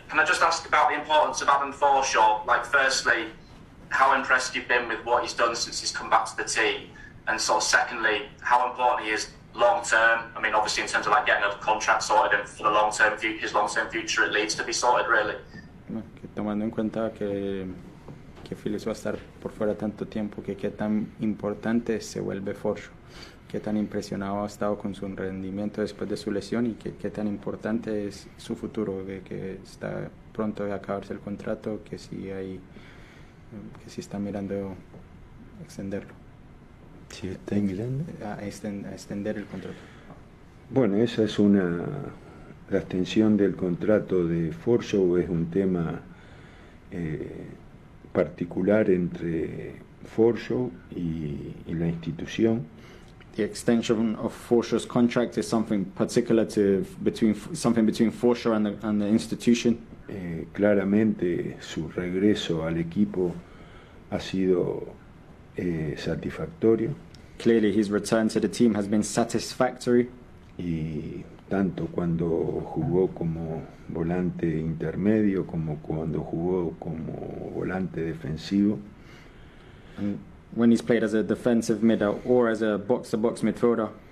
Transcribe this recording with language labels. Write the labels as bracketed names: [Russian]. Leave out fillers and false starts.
[English] Can I just ask about the importance of Adam Forshaw? Like, firstly, how impressed you've been with what he's done since he's come back to the team, and sort of secondly, how important he is long term. I mean, obviously in terms of like getting a contract sorted and for the long term his long term future at Leeds to be sorted, really. [Spanish] Tomando en cuenta que Phillips va a estar por fuera tanto tiempo, que qué tan importante se vuelve Forshaw, qué tan impresionado ha estado con su rendimiento después de su lesión y qué tan importante es su futuro, de que está pronto de acabarse el contrato, que si está mirando extenderlo. ¿Si está mirando? A extender el contrato. Bueno, esa es la extensión del contrato de Forshaw es un tema particular entre Forshaw y la institución. [English] The extension of Forshaw's contract is something particular between Forshaw and the institution. [Spanish] Claramente su regreso al equipo ha sido satisfactorio. [English] Clearly his return to the team has been satisfactory. [Spanish] Y tanto cuando jugó como volante intermedio como cuando jugó como volante defensivo. [English] And when he's played as a defensive midfielder or as a box-to-box midfielder,